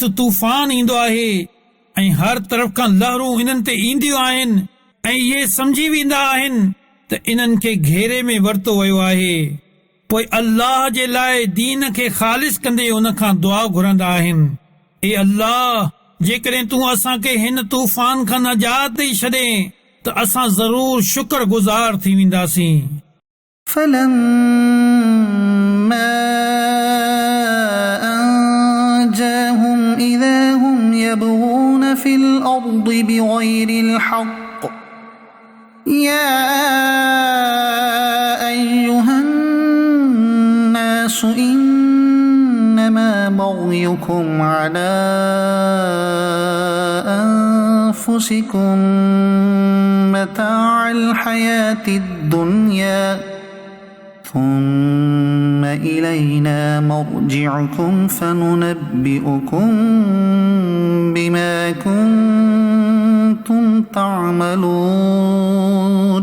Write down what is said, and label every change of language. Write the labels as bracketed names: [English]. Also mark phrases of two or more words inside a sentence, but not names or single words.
[Sindhi] तूफ़ान ईंदो आहे ऐं हर तरफ़ खां लहरूं इन्हनि ते ईंदियूं आहिनि ऐं इहे सम्झी वेंदा आहिनि त इन्हनि खे घेरे में वरितो वियो आहे पोइ अल्लाह जे लाइ दीन खे ख़ालिस कंदे उन खां दुआ घुरंदा आहिनि ए अल्लाह जेकॾहिं तूं असांखे हिन तूफ़ान खां नजात ॾेई छॾे त असां ज़रूर शुक्रगुज़ार थी वेंदासीं [Arabic] فلما أنجاهم إذا هم يبغون في الأرض بغير الحق يا أيها الناس إنما بغيكم على أنفسكم متاع الحياة الدنيا ثم إلينا مرجعكم فننبئكم بما كنتم تعملون